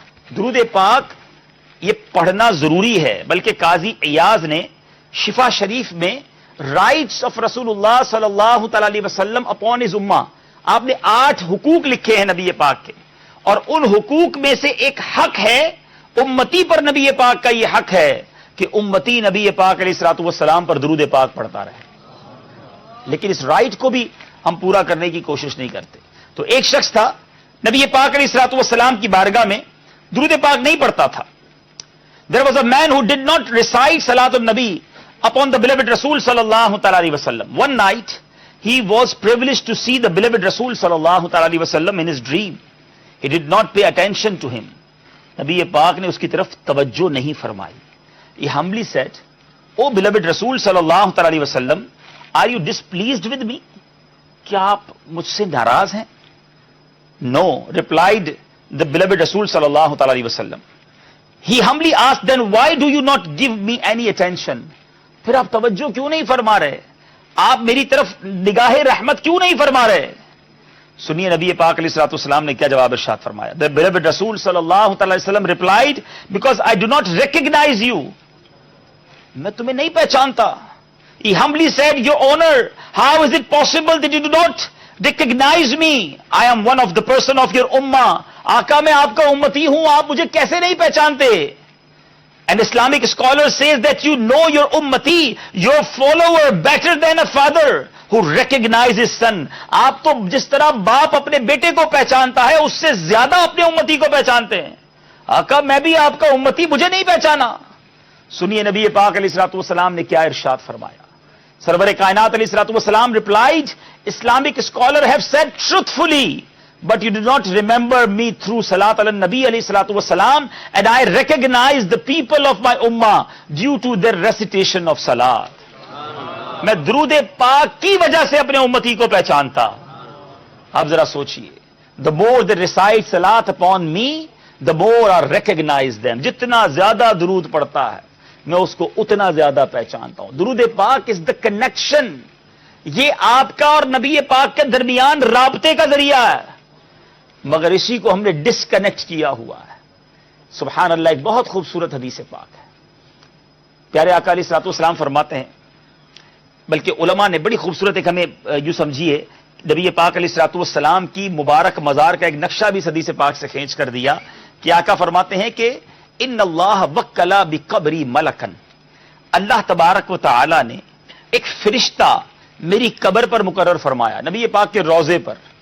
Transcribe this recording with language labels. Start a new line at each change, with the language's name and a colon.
Urdu: درود پاک یہ پڑھنا ضروری ہے, بلکہ قاضی ایاز نے شفا شریف میں رائٹس آف رسول اللہ صلی اللہ تعالی علیہ وسلم
English: upon his امہ,
Urdu: آپ نے 8 حقوق لکھے ہیں نبی پاک کے, اور ان حقوق میں سے ایک حق ہے امتی پر. نبی پاک کا یہ حق ہے کہ امتی نبی پاک علیہ الصلوۃ والسلام پر درود پاک پڑھتا رہے, لیکن اس رائٹ کو بھی ہم پورا کرنے کی کوشش نہیں کرتے. تو ایک شخص تھا نبی پاک علیہ الصلوۃ والسلام کی بارگاہ میں درود پاک نہیں پڑھتا تھا.
English: There was a man who did not recite Salat al-Nabi upon the beloved Rasul sallallahu ta'ala alayhi wasallam. One night, he was privileged to see the beloved Rasul sallallahu ta'ala alayhi wasallam in his dream. He did not pay attention to him.
Urdu: نبی پاک نے اس کی طرف توجہ نہیں فرمائی.
English: He humbly said, "O beloved Rasul sallallahu ta'ala alayhi wasallam, are you displeased with me?"
Urdu: کیا آپ مجھ سے ناراض ہیں؟
English: No, replied the beloved Rasul sallallahu ta'ala alayhi wasallam. He humbly asked, then why do you not give me any attention?
Urdu: پھر آپ توجہ کیوں نہیں فرما رہے, آپ میری طرف نگاہ رحمت کیوں نہیں فرما رہے؟ سنیے نبی پاک علیہ الصلوۃ والسلام نے کیا جواب ارشاد فرمایا.
English: The beloved Rasul sallallahu ta'ala alayhi wasallam replied, because I do not recognize you.
Urdu: میں تمہیں نہیں پہچانتا.
English: He humbly said, your honor, how is it possible that you do not recognize me? I am one of the person of your ummah.
Urdu: آقا میں آپ کا امتی ہوں, آپ مجھے کیسے نہیں پہچانتے؟
English: An Islamic scholar says that you know your ummati, your follower, better than a father who recognizes his son.
Urdu: آپ تو جس طرح باپ اپنے بیٹے کو پہچانتا ہے اس سے زیادہ اپنے امتی کو پہچانتے ہیں. آقا میں بھی آپ کا امتی, مجھے نہیں پہچانا. سنیے نبی پاک علیہ الصلوۃ والسلام نے کیا ارشاد فرمایا. سرور کائنات علیہ الصلوۃ والسلام
English: replied, Islamic scholar have said truthfully, but you do not remember me through Salat al-Nabi alayhi salatu wasalam, and I recognize the people of my ummah due to their recitation of Salat.
Urdu: میں درود پاک کی وجہ سے اپنے امتی کو پہچانتا. آپ ذرا سوچئے,
English: the more they recite Salat upon me, the more I recognize them.
Urdu: جتنا زیادہ درود پڑھتا ہے میں اس کو اتنا زیادہ پہچانتا ہوں. درود پاک
English: is the connection.
Urdu: یہ آپ کا اور نبی پاک کے درمیان رابطے کا ذریعہ ہے, مگر اسی کو ہم نے ڈسکنیکٹ کیا ہوا ہے. سبحان اللہ. ایک بہت خوبصورت حدیث پاک ہے. پیارے آقا علیہ الصلوۃ والسلام فرماتے ہیں, بلکہ علماء نے بڑی خوبصورت ایک ہمیں یوں سمجھیے نبی پاک علیہ الصلوۃ والسلام کی مبارک مزار کا ایک نقشہ بھی اس حدیث پاک سے کھینچ کر دیا کہ آقا فرماتے ہیں کہ ان اللہ وکلا بقبری ملکن, اللہ تبارک و تعالی نے ایک فرشتہ میری قبر پر مقرر فرمایا, نبی پاک کے روضے پر.